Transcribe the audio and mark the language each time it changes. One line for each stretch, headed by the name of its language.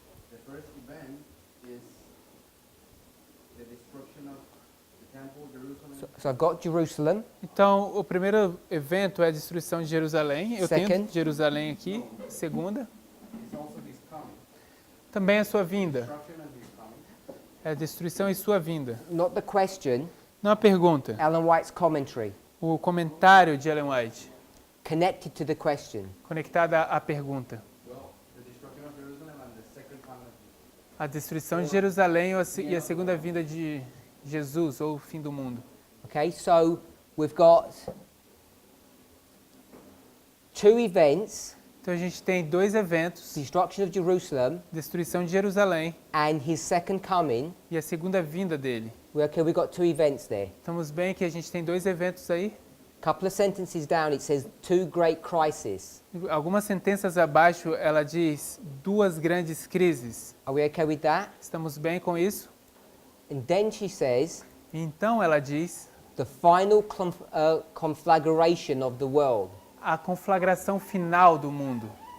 English: the first event is the destruction of the temple, Jerusalem. So I've got Jerusalem.
Portuguese: Então, o primeiro evento é a destruição de Jerusalém. Eu
English: Second.
Portuguese: tenho Jerusalém aqui. Segunda,
English: It's also this coming.
Portuguese: também a sua vinda.
English: Destruction and this coming.
Portuguese: É a destruição e sua vinda.
English: Not the question,
Portuguese: Não a pergunta.
English: Ellen White's commentary.
Portuguese: O comentário de Ellen White,
English: Connected to the question.
Portuguese: conectada à pergunta.
English: Well, the destruction of Jerusalem and the second coming of
Portuguese: A destruição de Jerusalém e a segunda vinda de Jesus, ou o fim do mundo.
English: Okay, so we've got two events
Portuguese: Então a gente tem dois eventos,
English: destruction of Jerusalem
Portuguese: destruição de Jerusalém
English: and his second coming.
Portuguese: e a segunda vinda dele.
English: We got two events there.
Portuguese: Estamos bem que a gente tem dois eventos aí.
English: Couple of sentences down, it says two great crises.
Portuguese: Algumas sentenças abaixo ela diz duas grandes crises.
English: Are we okay with that?
Portuguese: Estamos bem com isso?
English: And then she says
Portuguese: Então ela diz
English: the final conflagration of the world.
Portuguese: a conflagração final do mundo.